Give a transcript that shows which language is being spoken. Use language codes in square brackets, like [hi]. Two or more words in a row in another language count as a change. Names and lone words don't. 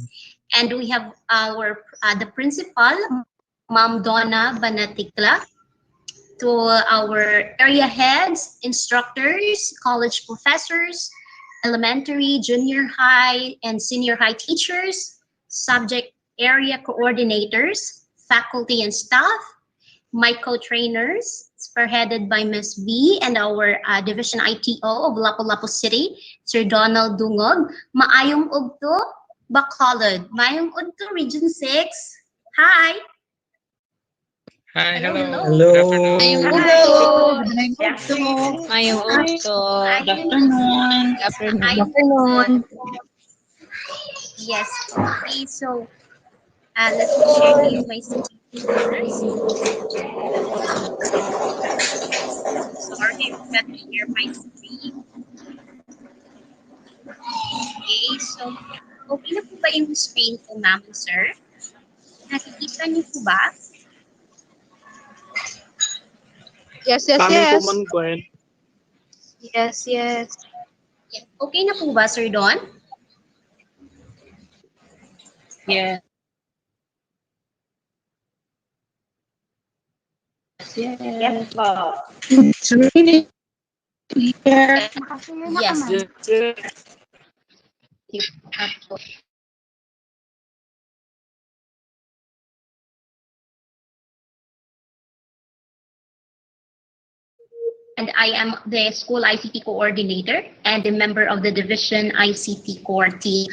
[en] And we have our the principal, Ma'am Donna Banatikla, to our area heads, instructors, college professors, elementary, junior high, and senior high teachers, subject area coordinators, faculty and staff, my co-trainers, spearheaded by Ms. B and our Division ITO of Lapu-Lapu City, Sir Donald Dungog. [hil] Maayong ugto, Bacolod. Maayong ugto, Region 6. [en] Hi. Hi, hello. Hello. Good afternoon. [hil] Mayong usto. [en] Good Good afternoon. Yes. Okay, so let me share to you my screen first. Sorry, I forgot to share my screen. [tl] Okay, so okay na po ba yung screen ko, ma'am, sir? Nakikita niyo po ba? [en] Yes. Yes. [tl] Yeah. Okay na po ba, Sir Don? [en] Yes. Yes po. It's really clear. [tl] Nakashare na [en] Yes. And I am the school ICT coordinator and a member of the division ICT core team.